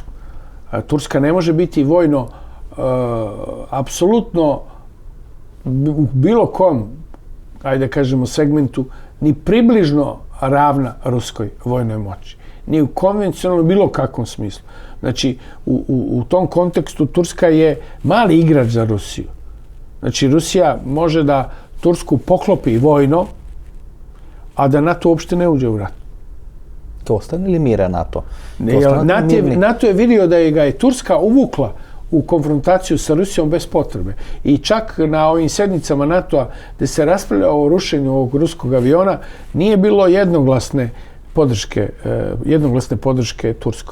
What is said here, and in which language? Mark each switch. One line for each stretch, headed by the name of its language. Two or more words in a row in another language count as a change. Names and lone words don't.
Serbian: Turska ne može biti vojno apsolutno u bilo kom, ajde kažemo, segmentu ni približno ravna ruskoj vojnoj moći. Ni u konvencionalno bilo kakvom smislu. Znači, u tom kontekstu Turska je mali igrač za Rusiju. Znači, Rusija može da Tursku poklopi vojno, a da NATO uopšte ne uđe u rat.
Macedonian: Ќе остане ли мира НАТО?
Serbian: NATO je vidio da ga je Turska uvukla u konfrontaciju sa Rusijom bez potrebe. I čak na ovim sednicama NATO-a gde se raspravlja o rušenju ovog ruskog aviona nije bilo jednoglasne podrške Turskoj.